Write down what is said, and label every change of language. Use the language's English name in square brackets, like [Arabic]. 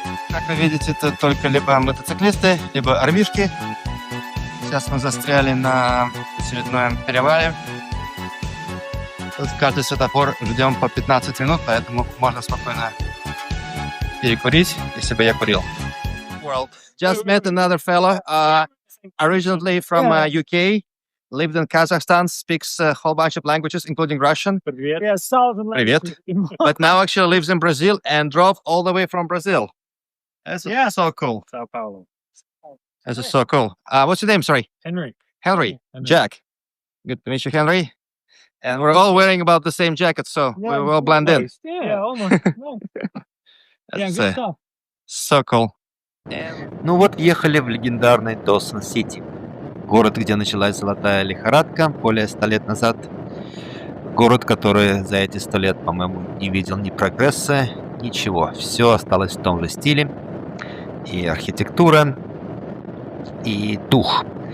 [Russian] Как вы видите, это только либо мотоциклисты, либо армишки. Сейчас мы застряли на очередном перевале. Тут каждый светофор ждем по 15 минут, поэтому можно спокойно перекурить, если бы я курил. [English] World. Just met another fella, originally from UK, lived in Kazakhstan, speaks a whole bunch of languages, including Russian. [Russian] Привет. [English] But now actually lives in Brazil and drove all the way from Brazil. That's so cool. Sao Paulo. This is so cool. What's your name? Sorry. Henry. Henry. Henry. Jack. Good to meet you, Henry. And we're all wearing about the same jacket, so we will blend in. Yeah, almost. No. Yeah, That's good stuff. so cool. [Russian] Ну вот, ехали в легендарный Досон-Сити. Город, где началась золотая лихорадка более 100 лет назад. Город, который за эти 100 лет, по-моему, не видел ни прогресса, ничего. Все осталось в том же стиле. И архитектура, и дух.